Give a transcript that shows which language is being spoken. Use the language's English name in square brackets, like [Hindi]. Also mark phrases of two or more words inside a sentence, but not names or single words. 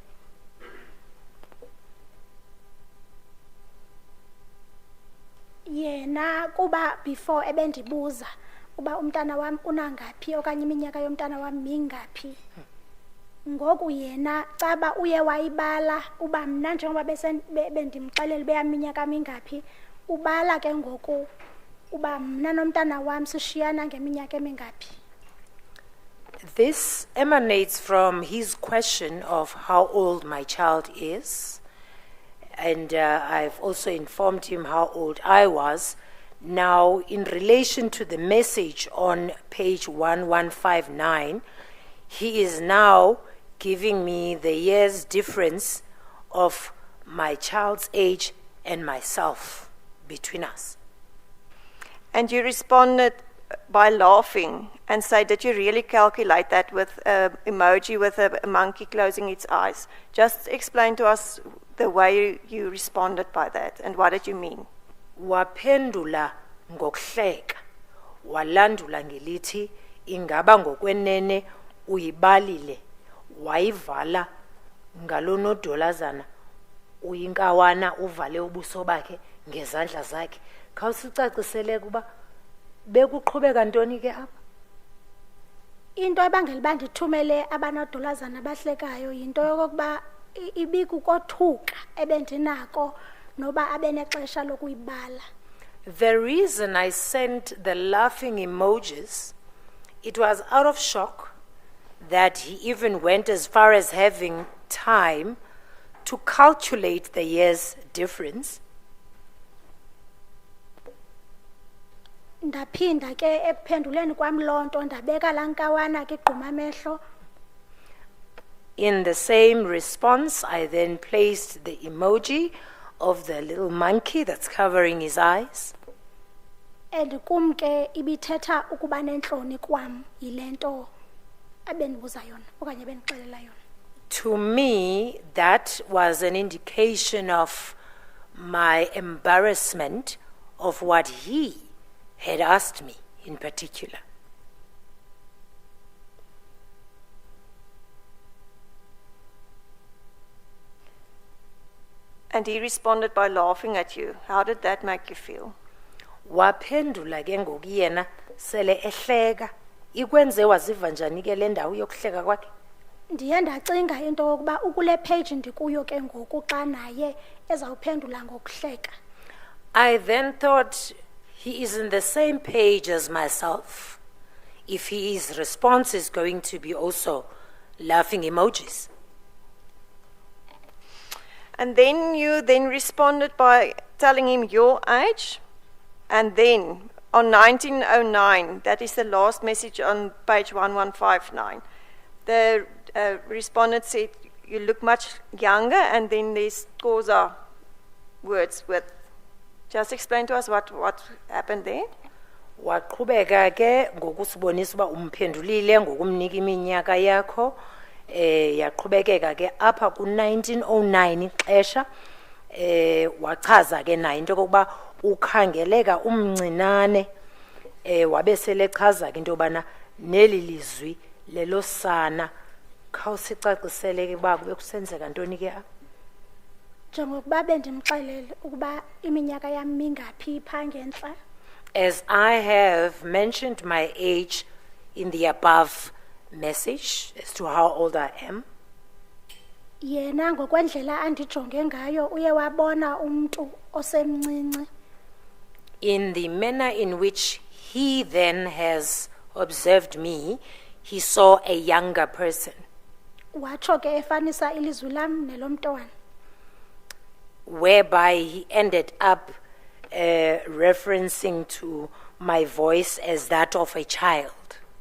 [Xhosa] Yena kuba before ebendibuza uba umntana wam unangaphi okanye iminyaka yomntana wam mingaphi. Ngoku yena caba uye wayibala uba mna njengoba bendimxelela uba yaminyaka mingaphi ubala ke ngoku uba mna nomntana wam sishiyana ngeminyaka emingaphi. [English] This emanates from his question of how old my child is, and I've also informed him how old I was. Now, in relation to the message on page 1159, he is now giving me the year's difference of my child's age and myself between us. And you responded by laughing and said that you really calculate that with an emoji with a monkey closing its eyes. Just explain to us the way you responded by that and what did you mean? [Xhosa] Waphendula ngokuhleka, walandula ngelithi ingaba ngokwenene uyibalile, wayivala ngalonodolazana, uyinkawana uvale ubuso bakhe ngezandla zakhe. Khawusicacisele kuba bekuqhubeka ntoni ke apha? Into ebangela uba ndithumele abanodolazana abahlekayo yinto yokokuba ibikukothuka ebendinako noba abenexesha lokuyibala. [English] The reason I sent the laughing emojis, it was out of shock that he even went as far as having time to calculate the year's difference. [Xhosa] Ndaphinda ke ekuphenduleni kwam loo nto ndabeka laa nkawana ke igquma amehlo. [English] In the same response, I then placed the emoji of the little monkey that's covering his eyes. [Xhosa] And kum ke ibithetha ukuba nentloni kwam yile nto abendibuza yona okanye abendixelela yona. [English] To me, that was an indication of my embarrassment of what he had asked me in particular. And he responded by laughing at you. How did that make you feel? [Xhosa] Waphendula ke ngoku yena sele ehleka. Ikwenze waziva njani ke le ndawo yokuhleka kwakhe? Ndiye ndacinga into yokuba ukule page ndikuyo ke ngoku xa naye ezawuphendula ngokuhleka. [English] I then thought he is on the same page as myself. If his response is going to be also laughing emojis. And then you then responded by telling him your age. And then on 1909, that is the last message on page 1159, the respondent said, you look much younger, and then there's causa words with. Just explain to us what happened there. [Xhosa] Waqhubeka ke ngokusibonisa uba umphendulile ngokumnika iminyaka yakho yaqhubekeka ke apha ku1909 ixesha wachaza ke naye into kokuba ukhangeleka umncinane wabe selechaza ke into bana neli lizwi lelo sana khawusicacisele ke ba kube kusenzeka ntoni ke apha. Njengokuba bendimxelele ukuba iminyaka yami mingaphi pha ngentla. [English] As I have mentioned my age in the above message as to how old I am, [Xhosa] Yena ngokwendlela andijonge ngayo uye wabona umuntu osemncinci. [English] in the manner in which he then has observed me, he saw a younger person, [Xhosa] Watsho ke efanisa ilizwi lam nelomntwana. [English] whereby he ended up referencing to my voice as that of a child.